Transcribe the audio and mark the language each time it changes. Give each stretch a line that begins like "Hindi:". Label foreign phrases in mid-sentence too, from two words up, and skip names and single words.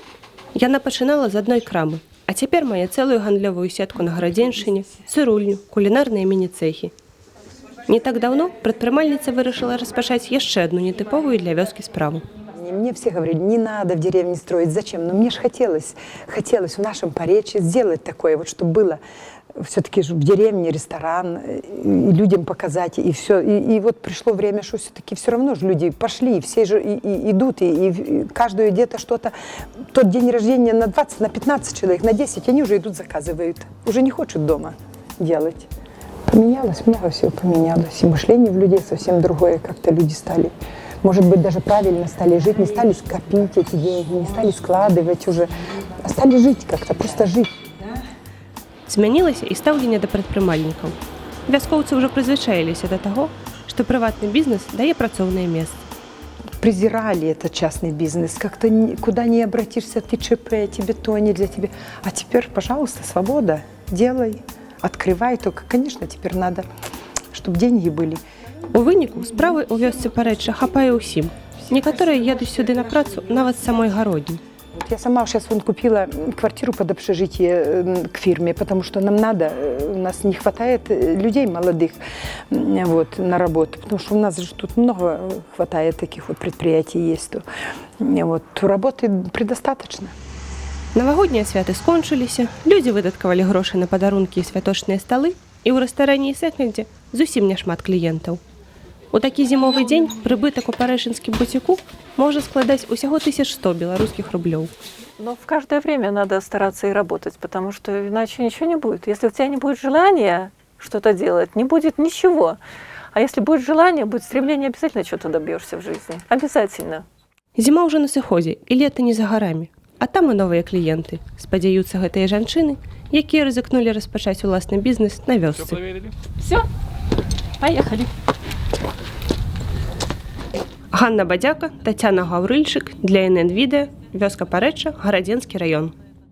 Belarusian: Яна пачынала з адной крамы, а цяпер мае цэлую гандлёвую сетку на Гарадзеншчыне, цырульню, кулінарныя міні-цэхі. Не так даўно прадпрымальніца вырашыла распачаць яшчэ адну нетыповую для вёскі справу.
Russian: Мне все говорили, не надо в деревне строить, зачем? Но мне же хотелось в нашем Парэчче сделать такое, вот чтобы было все-таки в деревне ресторан, и людям показать, и все. И вот пришло время, что все-таки все равно же люди пошли, и все же и идут, и каждую где-то что-то, тот день рождения на 20, на 15 человек, на 10, они уже идут, заказывают, уже не хотят дома делать. Поменялось, много всего поменялось, и мышление в людей совсем другое, как-то люди стали... Может быть, даже правильно стали жить, не стали скопить эти деньги, не стали складывать уже, а стали жить как-то, просто жить.
Belarusian: Змянілася і стаўленне да прадпрымальнікаў. Вяскоўцы ўжо прызвычаіліся да таго, што прыватны бізнес дае працоўнае месца.
Russian: Презирали этот частный бизнес, как-то куда не обратишься, ты ЧП, тебе то, не для тебя. А теперь, пожалуйста, свобода, делай, открывай, только, конечно, теперь надо, чтобы деньги были.
Belarusian: У выніку справы ў вёсцы Парэчча хапае ўсім. Некаторыя едуць сюды на працу нават з самой Гародні.
Russian: Я сама сейчас купила квартиру под общежитие к фирме, потому что нам надо, у нас не хватает людей молодых вот, на работу, потому что у нас же тут много хватает таких вот предприятий есть, то вот, работы предостаточно.
Belarusian: Навагоднія святы скончыліся, людзі выдаткавалі грошы на падарункі і святочныя сталы, і ў рэстаране і секондзе зусім няшмат кліентаў. У такі зімовы дзень прыбытак у парэчынскім буціку можа складаць усяго 1100 белорусских рублёў.
Russian: Но в каждое время надо стараться и работать, потому что иначе ничего не будет. Если у тебя не будет желания что-то делать, не будет ничего. А если будет желание, будет стремление, обязательно что-то добьешься в жизни. Обязательно.
Belarusian: Зіма ўжо на сыходзе, і лета не за гарамі. А там і новыя кліенты. Спадзяюцца гэтыя жанчыны, якія рызыкнулі распачаць уласны бізнес на вёсцы.
Russian: Все? Поехали.
Belarusian: Ганна Бадзяка, Тетяна Гаврильчик для НН Відео, вёска Парэчча, Гарадзенскі раён.